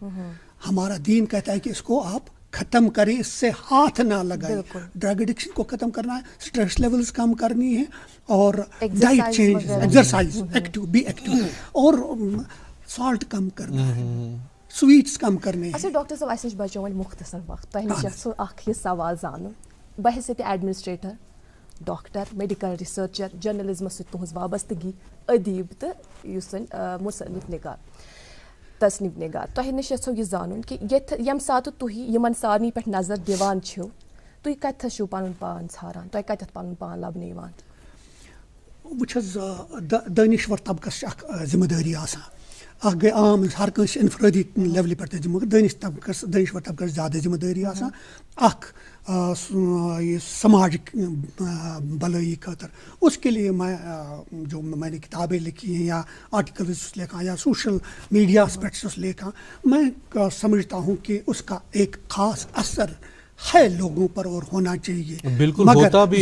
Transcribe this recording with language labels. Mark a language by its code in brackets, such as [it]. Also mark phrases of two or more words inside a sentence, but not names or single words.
[ur] ہمارا دین کہتا ہے کہ اس کو آپ ختم کریں، اس سے ہاتھ نہ لگائیں. [en] drug addiction [ur] کو ختم کرنا ہے، [en] stress levels [ur] کم کرنی ہے، اور [en] diet change, exercise, be active, [ur] اور سالٹ کم کرنا ہے، سویٹس کم کرنے. [ks] اچھا ڈاکٹر صاحب، اسے بچو وۄنۍ مختصر وقت تۄہہِ نِش سُہ اکھ یہِ سوال زانُن بحیثیت ایڈمنسٹریٹر، ڈاکٹر، [en] medical researcher, [ks] جرنلزمس سۭتۍ تُہنٛز وابستگی، ادیب تہٕ یُس زَن مُصنف نگار، تصنیف نگار، تۄہہِ نِش یژھو یہِ زانُن کہِ ییٚمہِ ساتہٕ تُہۍ یِمن سارنٕے پٮ۪ٹھ نظر دِوان چھِو تُہۍ کتٮ۪تھ چھِو پنُن پان ژھاران، تۄہہِ کتٮ۪تھ پنُن پان لبنہٕ یِوان؟ بہٕ چھُس دٲنِشوَر طبقس چھِ اکھ ذمہٕ دٲری آسان. اکھ گٔے عام ہر کٲنٛسہِ انفرٲدی لیولہِ پٮ۪ٹھ تہِ ذمہٕ دٲنِشوَر طبقس زیادٕ ذمہٕ دٲری آسان. [ur] اکھ یہ سماج بھلائی خاطر، اس کے لیے میں نے کتابیں لکھی ہیں یا آرٹیکلز لکھا یا [en] social media aspects [ur] لکھا، میں سمجھتا ہوں کہ اس کا ایک خاص اثر ہے لوگوں پر اور ہونا چاہیے. بالکل ہوتا بھی